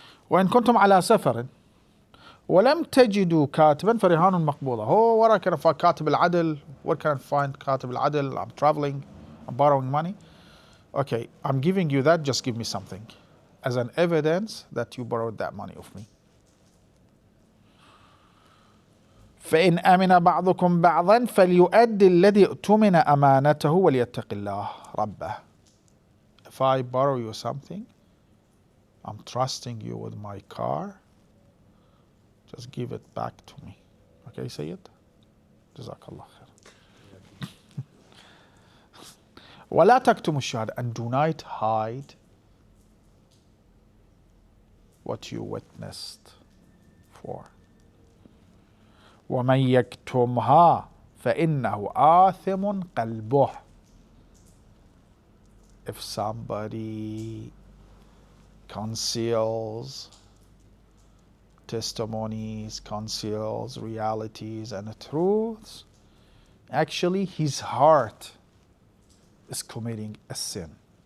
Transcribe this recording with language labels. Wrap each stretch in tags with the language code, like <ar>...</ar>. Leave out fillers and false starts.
<ar>وإن كنتم على سفر ولم تجدوا كاتبا فرهان مقبوضة.</ar> <en>Where I can find كاتب العدل? Where can I find كاتب العدل? I'm traveling, I'm borrowing money. Okay, I'm giving you that, just give me something as an evidence that you borrowed that money of me.</en> <ar>فإن أمن بعضكم بعضا فليؤدي الذي اؤتمن أمانته وليتق الله ربه.</ar> <en>If I borrow you something, I'm trusting you with my car, just give it back to me. Okay, say it.</en> <ar>جزاك الله خير. ولا تكتموا الشهادة,</ar> <en>and do not hide what you witnessed for.</en> <ar>ومن يكتمها فإنه آثم قلبه.</ar> <en>If somebody conceals testimonies, conceals realities and truths, actually his heart is committing a sin.</en>